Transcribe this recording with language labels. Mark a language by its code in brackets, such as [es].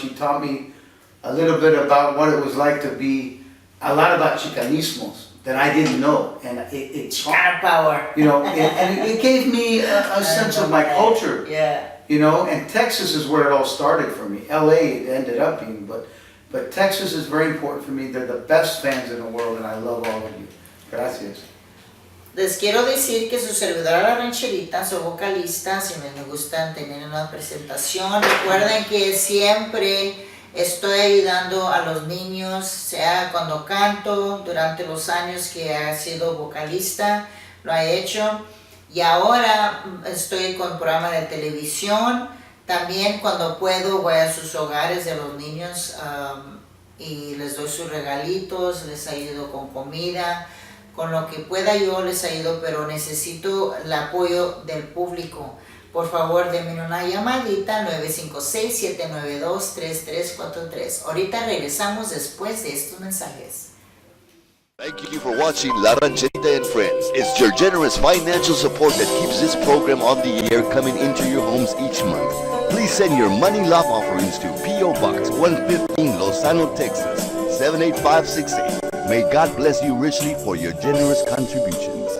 [en] She taught me a little bit about what it was like to be, a lot about Chicanismos that I didn't know, and it Chicana power. You know, and it gave me a sense of my culture. Yeah. You know, and Texas is where it all started for me. LA it ended up being, but Texas is very important for me. They're the best fans in the world, and I love all of you. [es] Gracias. Les quiero decir que su servidora La Rancherita, soy vocalista, si me gustan tener una presentación. Recuerden que siempre estoy ayudando a los niños, sea cuando canto, durante los años que he sido vocalista, lo he hecho. Y ahora estoy con programa de televisión. También cuando puedo voy a sus hogares de los niños y les doy sus regalitos, les ayudo con comida. Con lo que pueda yo les ayudo, pero necesito el apoyo del público. Por favor, denme una llamadita 956-792-3343. Ahorita regresamos después de estos mensajes. [en] Thank you for watching La Rancherita and Friends. It's your generous financial support that keeps this program on the air, coming into your homes each month. Please send your money love offerings to P.O. Box 115, Lozano, Texas 78568. May God bless you richly for your generous contributions.